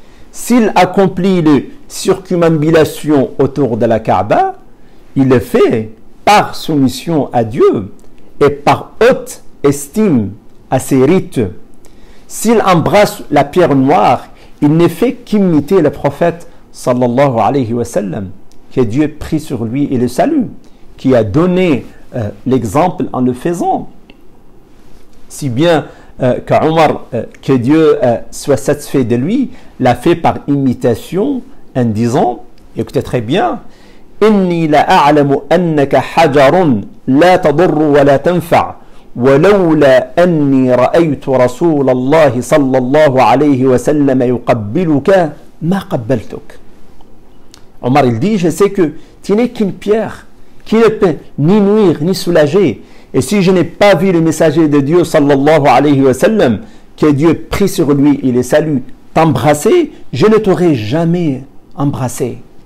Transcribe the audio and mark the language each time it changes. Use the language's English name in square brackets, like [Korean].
[French] S'il accomplit les circumambulations autour de la Kaaba, il le fait par soumission à Dieu et par haute estime à ses rites. S'il embrasse la pierre noire, il ne fait qu'imiter le prophète sallallahu alayhi wa sallam, que Dieu prie sur lui et le salue, qui a donné l'exemple en le faisant. Si bien qu'Omar, que Dieu soit satisfait de lui, l'a fait par imitation en disant, écoutez très bien, [Arabic] إني لأعلم أنك حجر لا تضر ولا تنفع ولولا أني رأيت رسول الله صلى الله عليه وسلم يقبلك ما قبلتك. [French] Omar il dit, je sais que tu n'es qu'une pierre qui ne peut ni nuire ni soulager. Et si je n'ai pas vu le messager de Dieu sallallahu alayhi wa sallam, que Dieu prie sur lui et le salue, t'embrasser, je ne t'aurais jamais embrassé.